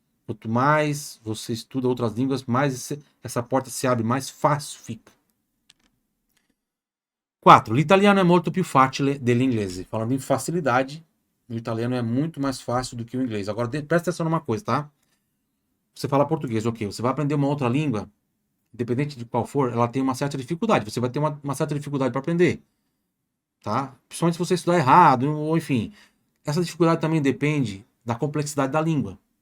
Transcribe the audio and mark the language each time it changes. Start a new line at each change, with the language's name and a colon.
Portuguese: Quanto mais você estuda outras línguas, mais essa porta se abre, mais fácil fica. 4.
Italian: L'italiano è molto più facile dell'inglese.
Portuguese: Falando em facilidade, o italiano é muito mais fácil do que o inglês. Agora, presta atenção numa coisa, tá? Você fala português, ok. Você vai aprender uma outra língua, independente de qual for, ela tem uma certa dificuldade. Você vai ter uma certa dificuldade para aprender, tá? Principalmente se você estudar errado, ou enfim. Essa dificuldade também depende da complexidade da língua.